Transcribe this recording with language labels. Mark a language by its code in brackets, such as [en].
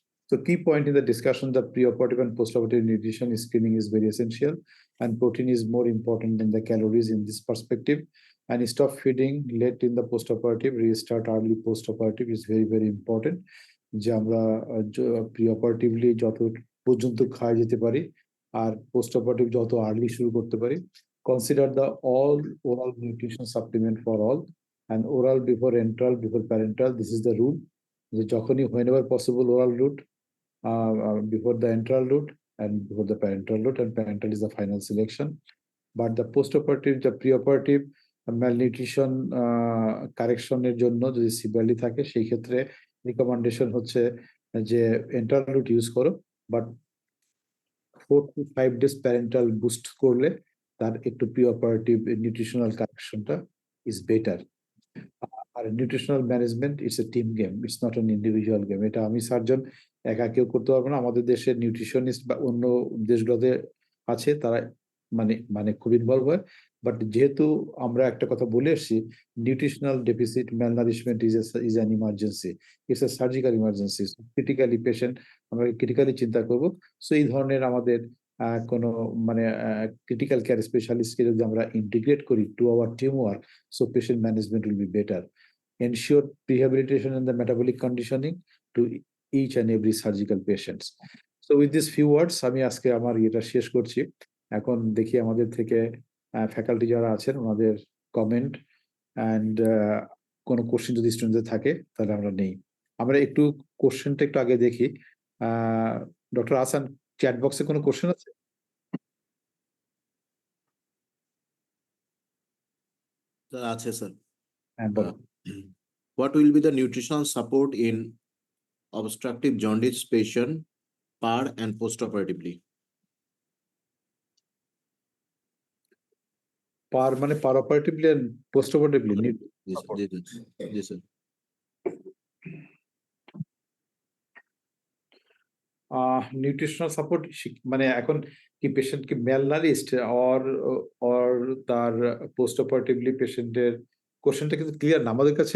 [en] So key point in the discussion, the pre-operative and post-operative nutrition screening is very essential, and protein is more important than the calories in this perspective. And stop feeding late in the post-operative, restart early post-operative is very, very important. [bn] যে আমরা pre-operatively যত পর্যন্ত খাওয়া যেতে পারি, আর post-operative যত early শুরু করতে পারি। [en] Consider the all oral nutrition supplement for all, and oral before enteral, before parenteral. This is the rule. [bn] যে যখনই [en] whenever possible oral route, before the enteral route and before the parenteral route, and parenteral is the final selection. But the post-operative, the pre-operative malnutrition correction [bn] এর জন্য যদি severely থাকে, সেই ক্ষেত্রে recommendation হচ্ছে যে [en] enteral route use করো, but 4 to 5 days parenteral boost [bn] করলে তার একটু [en] Pre operative nutritional কারেকশনটা is better. আর nutritional management it's a team game, it's not an individual game. [bn] এটা আমি সার্জন একা কেউ করতে পারবো না। আমাদের দেশের নিউট্রিশনিস্ট বা অন্য দেশগুলোতে আছে, তারা মানে খুব ইনভলভ হয়। [en] but [bn] যেহেতু আমরা একটা কথা বলে এসেছি, [en] Nutritional deficit malnourishment is an emergency, it's a surgical emergency. [bn] Critically patient আমরা ক্রিটিক্যালি চিন্তা করবো। সো এই ধরনের আমাদের কোনো মানে ক্রিটিক্যাল কেয়ার স্পেশালিস্টকে যদি আমরা ইন্টিগ্রেট করি [en] To our team work, so patient management will be better. Ensure rehabilitation and the metabolic conditioning to each and every surgical patients. So with these few words, [bn] আমি আজকে আমার এটা শেষ করছি। এখন দেখি আমাদের থেকে ফ্যাকাল্টি যারা আছেন ওনাদের কমেন্ট অ্যান্ড কোনো কোশ্চেন যদি স্টুডেন্টদের থাকে তাহলে আমরা নেই। আমরা একটু কোশ্চেনটা একটু আগে দেখি। ডক্টর হাসান, চ্যাট বক্সে কোনো কোশ্চেন আছে? স্যার আছে স্যার। হ্যাঁ বলো। [en] What will be the nutritional support in obstructive jaundice patient per and post-operatively? Per মানে per operatively and post operatively [bn] G sir. Nutritional support মানে এখন কি পেশেন্ট কি ম্যালনারিস্ট অর তার পোস্ট অপারেটিভলি পেশেন্টের কোশ্চেনটা কিন্তু ক্লিয়ার না আমাদের কাছে।